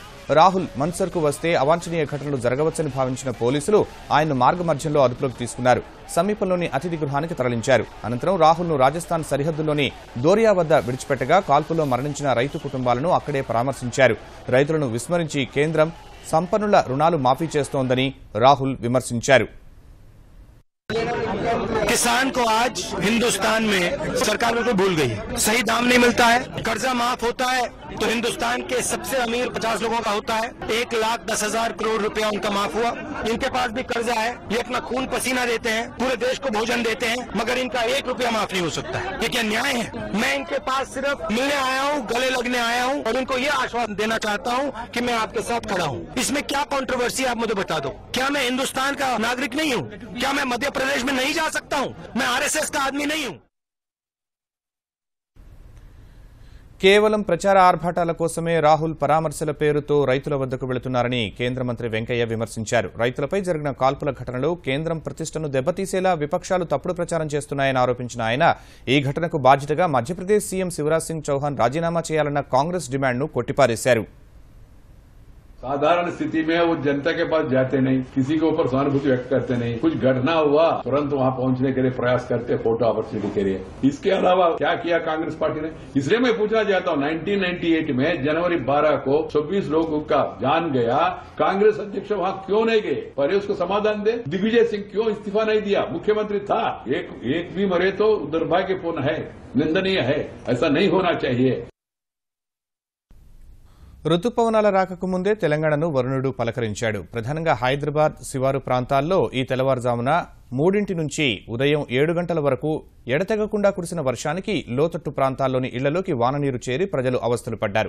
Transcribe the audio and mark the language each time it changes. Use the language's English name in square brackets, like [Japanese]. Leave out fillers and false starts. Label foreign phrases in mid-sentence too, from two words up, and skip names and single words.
[Telugu] రాహుల్ మన్సర్కు వస్తే అవాంఛనీయ ఘటనలు జరగవచ్చని భావించిన పోలీసులు ఆయన్ను మార్గమధ్యంలో అదుపులోకి తీసుకున్నారు. సమీపంలోని అతిథి గృహానికి తరలించారు. అనంతరం రాహుల్ను రాజస్థాన్ సరిహద్దులోని దోరియా వద్ద విడిచిపెట్టగా కాల్పుల్లో మరణించిన రైతు కుటుంబాలను అక్కడే పరామర్శించారు. రైతులను విస్మరించి కేంద్రం సంపన్నుల రుణాలు మాఫీ చేస్తోందని రాహుల్ విమర్శించారు. [Hindi] किसान को आज हिंदुस्तान में सरकार बिल्कुल भूल गई है. सही दाम नहीं मिलता है, कर्जा माफ होता है तो हिंदुस्तान के सबसे अमीर 50 लोगों का होता है. 1,10,000 करोड़ रुपया उनका माफ हुआ. इनके पास भी कर्जा है, ये अपना खून पसीना देते हैं, पूरे देश को भोजन देते हैं, मगर इनका 1 रुपया माफ नहीं हो सकता है. ये क्या न्याय है? मैं इनके पास सिर्फ मिलने आया हूँ, गले लगने आया हूँ और इनको ये आश्वासन देना चाहता हूँ कि मैं आपके साथ खड़ा हूँ. इसमें क्या कंट्रोवर्सी आप मुझे बता दो. क्या मैं हिंदुस्तान का नागरिक नहीं हूँ? क्या मैं मध्य प्रदेश में नहीं जा सकता हूँ? मैं आरएसएस का आदमी नहीं हूँ. [Telugu] కేవలం ప్రచార ఆర్భాటాల కోసమే రాహుల్ పరామర్శల పేరుతో రైతుల వద్దకు వెళుతున్నారని కేంద్ర మంత్రి వెంకయ్య విమర్శించారు. రైతులపై జరిగిన కాల్పుల ఘటనలో కేంద్రం ప్రతిష్టను దెబ్బతీసేలా విపక్షాలు తప్పుడు ప్రచారం చేస్తున్నాయని ఆరోపించిన ఆయన ఈ ఘటనకు బాధ్యతగా మధ్యప్రదేశ్ సీఎం శివరాజ్ సింగ్ చౌహాన్ రాజీనామా చేయాలన్న కాంగ్రెస్ డిమాండ్ను కొట్టిపారేశారు. [Hindi] साधारण स्थिति में वो जनता के पास जाते नहीं, किसी के ऊपर सहानुभूति व्यक्त करते नहीं. कुछ घटना हुआ तुरंत वहां पहुंचने के लिए प्रयास करते, [English] photo opportunity [Hindi] के लिए. इसके अलावा क्या किया कांग्रेस पार्टी ने? इसलिए मैं पूछना चाहता हूं, 1998 में जनवरी 12 को 26 लोगों का जान गया, कांग्रेस अध्यक्ष वहां क्यों नहीं गए? पहले उसको समाधान दे. दिग्विजय सिंह क्यों इस्तीफा नहीं दिया? मुख्यमंत्री था. एक भी मरे तो दुर्भाग्यपूर्ण है, निंदनीय है. ऐसा नहीं होना चाहिए. [Telugu] రుతుపవనాల రాకకు ముందే తెలంగాణను వరుణుడు పలకరించాడు. ప్రధానంగా హైదరాబాద్ శివారు ప్రాంతాల్లో ఈ తెల్లవారుజామున 3 నుంచి ఉదయం 7 గంటల వరకు ఎడతెగకుండా కురిసిన వర్షానికి లోతట్టు ప్రాంతాల్లోని ఇళ్లలోకి వాననీరు చేరి ప్రజలు అవస్థలు పడ్డారు.